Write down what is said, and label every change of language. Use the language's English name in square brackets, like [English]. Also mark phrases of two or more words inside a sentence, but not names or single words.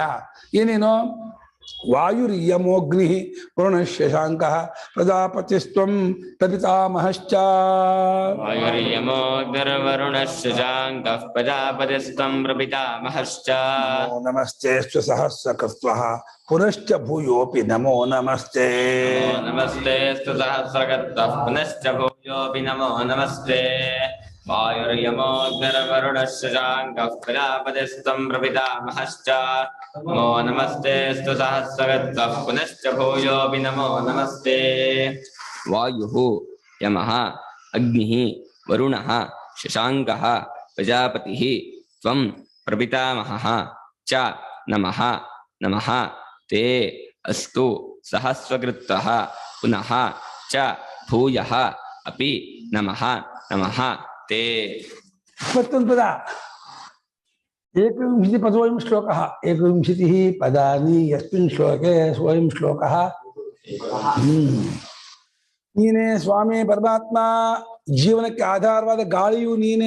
[Sanskrit] ಏನೇನೋ ವಾಯುರ್ಯಮೋಗ್ನಿ ವರುಣ ಶಶಾಂಕ ಪ್ರಜಾಪತಿಸ್ತ್ವಂ ಪ್ರಪಿತಾಮಹಶ್ಚ. ವಾಯುರ್ಯಮೋಗ್ನಿರ್ವರುಣಃ ಶಶಾಂಕಃ ಪ್ರಜಾಪತಿಸ್ತ್ವಂ ಪ್ರಪಿತಾಮಹಶ್ಚ. ನಮಸ್ತೆ ಸ್ವಸಹಸ್ರಕೃತ್ವಃ ಪುನಶ್ಚ ಭೂಯೋಪಿ ನಮೋ ನಮಸ್ತೆ. ನಮಸ್ತೆ ಸಹಸ್ರಕರ್ತಃ ಪುನಶ್ಚ ಭೂಯೋಪಿ ನಮೋ ನಮಸ್ತೆ. ವಾಯುರ್ಯಮೋಗ್ನಿರ್ವರುಣಃ ಶಶಾಂಕಃ ಪ್ರಜಾಪತಿಸ್ತ್ವಂ ಪ್ರಪಿತಾಮಹಶ್ಚ. ನಮೋ ನಮಸ್ತೆ ಸಹಸ್ರಕರ್ತಃ ಪುನಶ್ಚ ಭೂಯೋಪಿ ನಮೋ ನಮಸ್ತೆ. ವಾಯುಃ ಯಮಃ ಅಗ್ನಿಃ ವರುಣಃ ಶಶಾಂಕಃ ಪ್ರಜಾಪತಿಃ ತ್ವಂ ಪ್ರಪಿತಾಮಹಃ ಚ ನಮಃ ನಮಃ ತೇ ಅಸ್ತು ಸಹಸ್ರಕೃತಃ ಪುನಃ ಚ ಭೂಯಃ ಅಪಿ ನಮಃ ನಮಃ ತೇ. [Kannada] ಮತ್ತೊಂದು ಪದ [Sanskrit] ಏಕವಿಂಶತಿ ಪದೋಯಂ ಶ್ಲೋಕಃ. ಏಕವಿಂಶತಿ ಪದಾನಿ ಯಸ್ಮಿನ್ ಶ್ಲೋಕೆ ಸ್ವಯಂ ಶ್ಲೋಕಃ. [Kannada] ನೀನೇ ಸ್ವಾಮಿ ಪರಮಾತ್ಮ. ಜೀವನಕ್ಕೆ ಆಧಾರವಾದ ಗಾಳಿಯು ನೀನೇ.